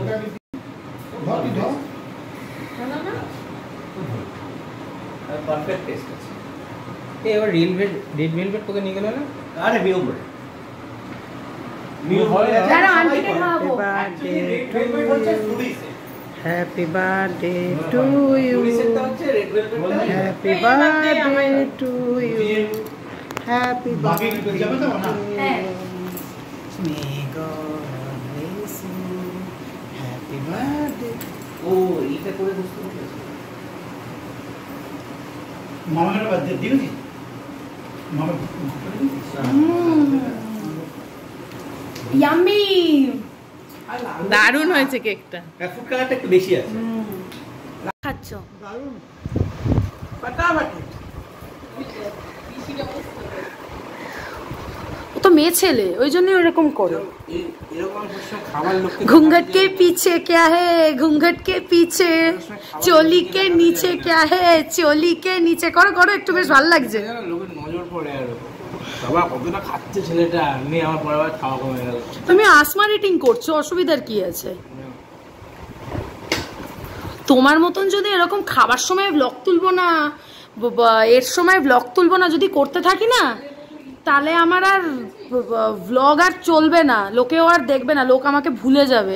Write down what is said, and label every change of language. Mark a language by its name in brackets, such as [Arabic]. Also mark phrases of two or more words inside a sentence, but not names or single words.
[English] perfect taste [Bangla] আছে। এবার [English] red velvet [Bangla] তোকে নিয়ে গেল না? আরে মিউম্বর যারা আন্টিকে খাওয়াবো। [English] happy birthday to you, happy birthday to you, happy birthday. [Bangla] হ্যাঁ [English] May God bless you. Happy birthday. [Bangla] ও এইটা করে বুঝতে পেরেছি। মামার বার্থডে দিয়েছি মামা ইয়াম্মি। দারুণ হয়েছে কেকটা। [English] food colour [Bangla] একটু বেশি আছে। খাচ্ছ? দারুণ ফাটাফাটি। ও তো মেয়ে ছেলে, ওই জন্যই ওরকম করো। এরকম খাবার লোক [Hindi] घूंघट के पीछे क्या है, घूंघट के पीछे चोली के नीचे क्या है, चोली के नीचे। [Bangla] করো করো, একটু বেশ ভালো লাগছে। লোকের নজর পড়ে আর বাবা কতটা খাচ্ছে ছেলেটা, নিয়ে আমার পরের বার খাওয়া কমে গেল। তুমি আসমা রেটিং করছো, অসুবিধার কি আছে? তোমার মতন যদি এরকম খাবার সময় ব্লগ তুলবো না, এর সময় ব্লগ তুলবো না যদি করতে থাকি না, তাহলে আমার আর ব্লগ আর চলবে না, লোকেও আর দেখবে না, লোক আমাকে ভুলে যাবে।